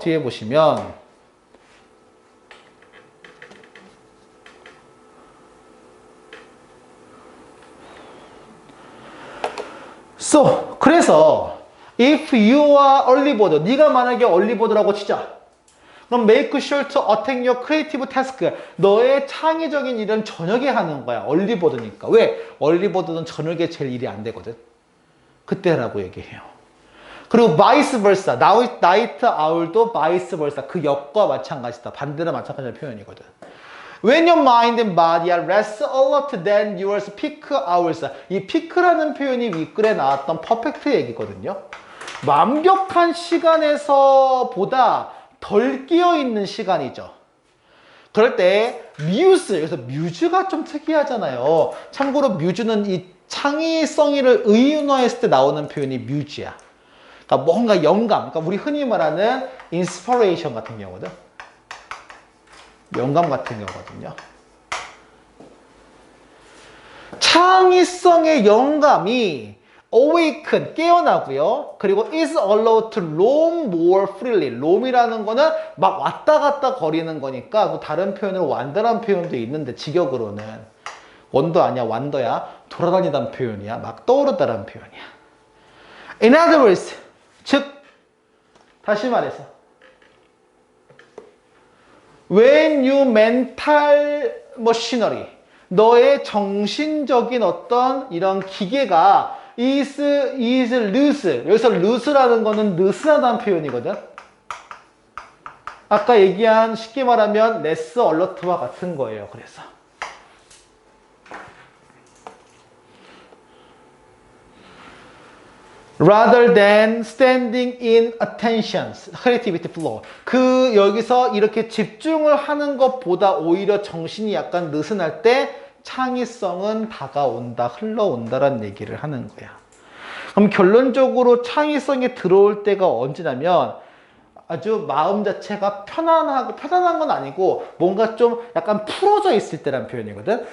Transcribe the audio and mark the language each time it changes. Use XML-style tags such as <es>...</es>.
<ko>뒤에 보시면 그래서</ko> <en>if you are early bird,</en> <ko>네가 만약에 early bird라고 치자.</ko> <en>그럼 make sure to attend your creative task.</en> <ko>너의 창의적인 일은 저녁에 하는 거야. early bird니까. 왜? early bird는 저녁에 제일 일이 안 되거든. 그때 하라고 얘기해요.</ko> <en>그리고 vice versa.</en> <ko>night owl도 vice versa. 그 역과 마찬가지다. 반대나 마찬가지의 표현이거든.</ko> <en>When your mind and body are less alert than yours peak hours.</en> <ko>이 peak라는 표현이 윗글에 나왔던 퍼펙트 얘기거든요. 완벽한 시간에서 보다 덜 끼어있는 시간이죠. 그럴 때 뮤즈, 여기서 뮤즈가 좀 특이하잖아요. 참고로 뮤즈는 이 창의성을 의인화했을 때 나오는 표현이 뮤즈야. 그러니까 뭔가 영감, 그러니까 우리 흔히 말하는 인스퍼레이션 같은 경우거든. 영감 같은 경우거든요. 창의성의 영감이 awaken, 깨어나고요.</ko> <en>그리고 is allowed to roam more freely.</en> <ko>roam이라는 거는 막 왔다 갔다 거리는 거니까 뭐 다른 표현으로 완더란 표현도 있는데 직역으로는 원더 아니야, 완더야. 돌아다니다는 표현이야. 막 떠오르다라는 표현이야.</ko> <en>In other words,</en> <ko>즉 다시 말해서</ko> <en>when you mental machinery,</en> <ko>너의 정신적인 어떤 이런 기계가</ko> <en>is loose.</en> <ko>여기서 loose라는 거는 느슨하다는 표현이거든. 아까 얘기한 쉽게 말하면 less alert와 같은 거예요. 그래서</ko> <en>rather than standing in attention, creativity flow.</en> <ko>여기서 이렇게 집중을 하는 것보다 오히려 정신이 약간 느슨할 때 창의성은 다가온다, 흘러온다라는 얘기를 하는 거야. 그럼 결론적으로 창의성이 들어올 때가 언제냐면 아주 마음 자체가 편안한 건 아니고 뭔가 좀 약간 풀어져 있을 때란 표현이거든.</ko>